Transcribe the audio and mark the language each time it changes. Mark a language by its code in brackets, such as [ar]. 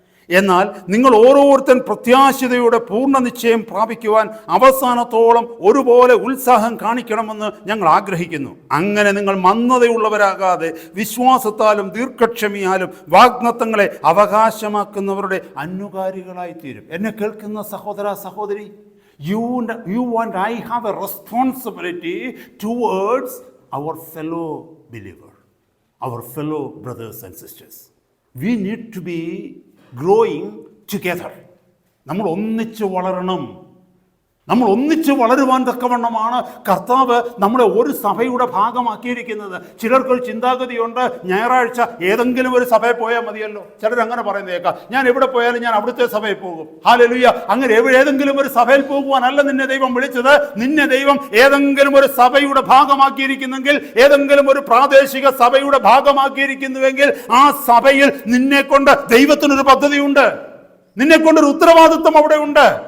[ml] എന്നാൽ നിങ്ങൾ ഓരോരുത്തൻ പ്രത്യാശയോടെ പൂർണ്ണ നിശ്ചയം പ്രാപിക്കുവാൻ അവസാനത്തോളം ഒരുപോലെ ഉത്സാഹം കാണിക്കണമെന്ന് ഞങ്ങൾ ആഗ്രഹിക്കുന്നു. അങ്ങനെ നിങ്ങൾ മന്ദതയുള്ളവരാകാതെ വിശ്വാസത്താലും ദീർഘക്ഷമയാലും വാഗ്ദത്തങ്ങളെ അവകാശമാക്കുന്നവരുടെ അനുകാരികളായി തീരും. എന്നെ കേൾക്കുന്ന സഹോദര സഹോദരി, [en] you and I have a responsibility towards our fellow believer, our fellow brothers and sisters. We need to be growing together. [ml] നമ്മൾ ഒന്നിച്ച് വളരണം. നമ്മൾ ഒന്നിച്ച് വളരുവാൻ തക്കവണ്ണമാണ് കർത്താവ് നമ്മളെ ഒരു സഭയുടെ ഭാഗമാക്കിയിരിക്കുന്നത്. ചിലർക്കൊരു ചിന്താഗതിയുണ്ട്, ഞായറാഴ്ച ഏതെങ്കിലും ഒരു സഭയിൽ പോയാൽ മതിയല്ലോ. ചിലരങ്ങനെ പറയുന്നേക്കാം, ഞാൻ എവിടെ പോയാലും ഞാൻ അവിടുത്തെ സഭയിൽ പോകും. ഹല്ലേലൂയ. അങ്ങനെ ഏതെങ്കിലും ഒരു സഭയിൽ പോകുവാനല്ല നിന്നെ ദൈവം വിളിച്ചത്. നിന്നെ ദൈവം ഏതെങ്കിലും ഒരു സഭയുടെ ഭാഗമാക്കിയിരിക്കുന്നെങ്കിൽ, ഏതെങ്കിലും ഒരു പ്രാദേശിക സഭയുടെ ഭാഗമാക്കിയിരിക്കുന്നുവെങ്കിൽ, ആ സഭയിൽ നിന്നെ കൊണ്ട് ദൈവത്തിനൊരു പദ്ധതിയുണ്ട്, നിന്നെ കൊണ്ടൊരു ഉത്തരവാദിത്വം അവിടെ ഉണ്ട്.